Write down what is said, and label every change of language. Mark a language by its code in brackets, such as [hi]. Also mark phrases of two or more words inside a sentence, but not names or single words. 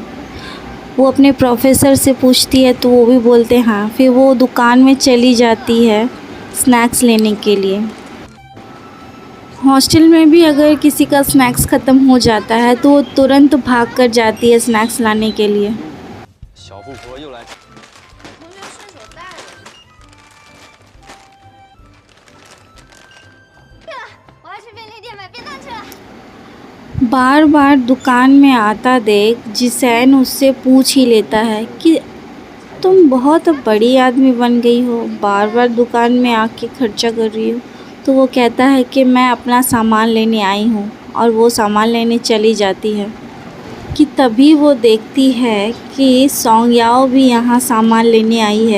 [hi] वो अपने प्रोफेसर से पूछती है तो वो भी बोलते हैं हाँ। फिर वो दुकान में चली जाती है स्नैक्स लेने के लिए। हॉस्टल में भी अगर किसी का स्नैक्स ख़त्म हो जाता है तो वो तुरंत भाग कर जाती है स्नैक्स लाने के लिए। [zh] 小富婆又来。我要去便利店买便当去了。 [hi] बार बार दुकान में आता देख जिसैन उससे पूछ ही लेता है कि तुम बहुत बड़ी आदमी बन गई हो, बार बार दुकान में आके खर्चा कर रही हो। तो वो कहता है कि मैं अपना सामान लेने आई हूँ और वो सामान लेने चली जाती है कि तभी वो देखती है कि सॉन्ग याओ भी यहाँ सामान लेने आई है।